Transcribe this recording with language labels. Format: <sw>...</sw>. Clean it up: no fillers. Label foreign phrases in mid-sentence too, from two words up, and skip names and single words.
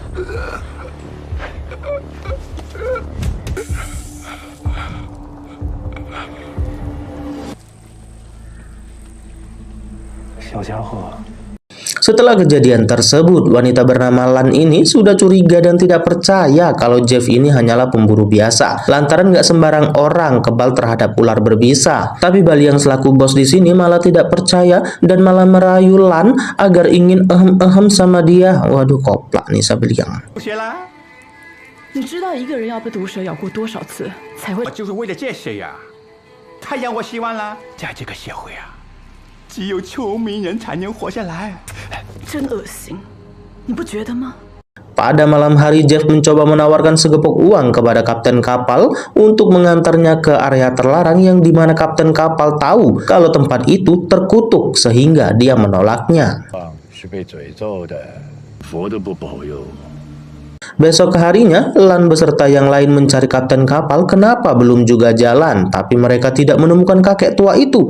<id>Setelah kejadian tersebut, wanita bernama Lan ini sudah curiga dan tidak percaya kalau Jeff ini hanyalah pemburu biasa, lantaran nggak sembarang orang kebal terhadap ular berbisa. Tapi Baliang selaku bos di sini malah tidak percaya dan malah merayu Lan agar ingin sama dia. Waduh koplak nih si Baliang.</id> <zh>你知道一个人要被毒蛇咬过多少次才会？就是为了这些呀，太让我希望了。在这个社会啊，只有聪明人才能活下来。真恶心，你不觉得吗？</zh> <id>Pada malam hari, Jeff mencoba menawarkan segepok uang kepada kapten kapal untuk mengantarnya ke area terlarang yang dimana kapten kapal tahu kalau tempat itu terkutuk sehingga dia menolaknya. Besok harinya, Lan beserta yang lain mencari kapten kapal kenapa belum juga jalan, tapi mereka tidak menemukan kakek tua itu.</id>